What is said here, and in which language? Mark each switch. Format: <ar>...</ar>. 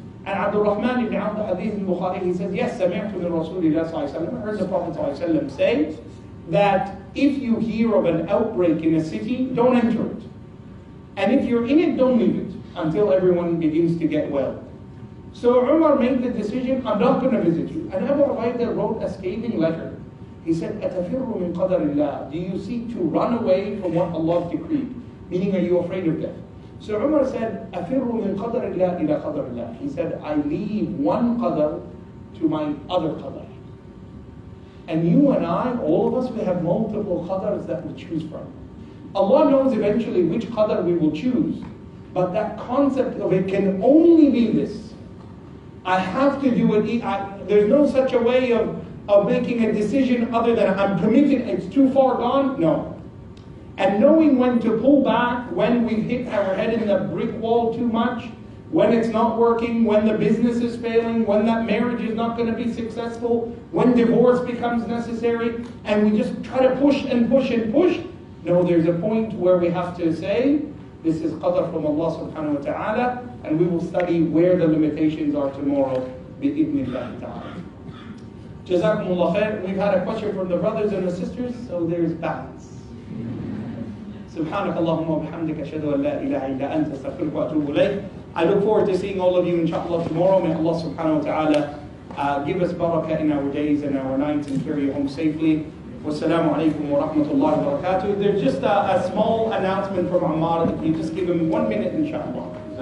<en>And Abdul Rahman ibn Abd al-Hadith al-Bukhari, he said, yes,</en> <ar>سمعت من رسول الله صلى الله عليه وسلم.</ar> <en>I heard the Prophet صلى الله عليه وسلم say that if you hear of an outbreak in a city, don't enter it. And if you're in it, don't leave it until everyone begins to get well. So Umar made the decision, I'm not going to visit you. And Abu Ubaidah wrote a scathing letter. He said,</en> <ar>أَتَفِرُّ مِنْ قَدَرِ اللَّهِ.</ar> <en>Do you seek to run away from what Allah decreed? Meaning, are you afraid of death? So Umar said,</en> <ar>أَفِرُّ مِنْ قَدَرِ اللَّهِ إِلَى قَدَرِ اللَّهِ.</ar> <en>He said, I leave one qadar to my other qadar. And you and I, all of us, we have multiple qadars that we choose from. Allah knows eventually which qadar we will choose. But that concept of it can only be this. I have to do it. There's no such a way of making a decision other than I'm committed, it's too far gone. No. And knowing when to pull back, when we've hit our head in the brick wall too much, when it's not working, when the business is failing, when that marriage is not going to be successful, when divorce becomes necessary, and we just try to push and push and push. No, there's a point where we have to say, this is qadr from Allah subhanahu wa ta'ala, and we will study where the limitations are tomorrow, bi'idhnillah ta'ala. Jazakumullah khair. We've had a question from the brothers and the sisters, so there's balance.</en> <ar>سبحانك اللهم وبحمدك أشهد أن لا إله إلا أنت أستغفرك وأتوب إليك.</ar> <en>I look forward to seeing all of you inshallah tomorrow. May Allah subhanahu wa ta'ala give us barakah in our days and our nights and carry you home safely. Wassalamu alaikum wa rahmatullahi wa barakatuh. There's just a small announcement from Ammar. If you just give him 1 minute inshallah.</en>